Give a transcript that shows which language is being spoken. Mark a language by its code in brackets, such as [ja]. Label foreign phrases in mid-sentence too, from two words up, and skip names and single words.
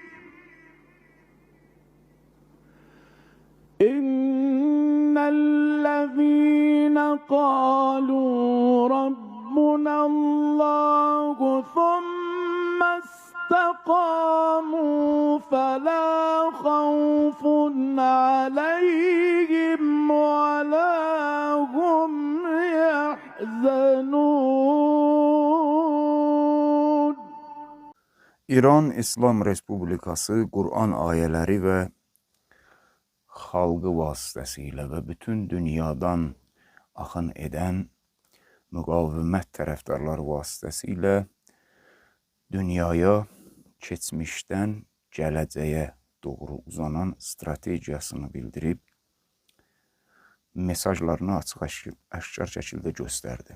[ar] إن الذين قالوا ربنا الله ثم استقاموا فلا خوف عليهم ولا هم يحزنون. [az] İran İslam Respublikası Kur'an ayələri və xalqı vasitəsilə və bütün dünyadan axın edən müqavimət tərəfdarları vasitəsilə dünyaya keçmişdən gələcəyə doğru uzanan strategiyasını bildirib, mesajlarını açıq-aşkar şəkildə göstərdi.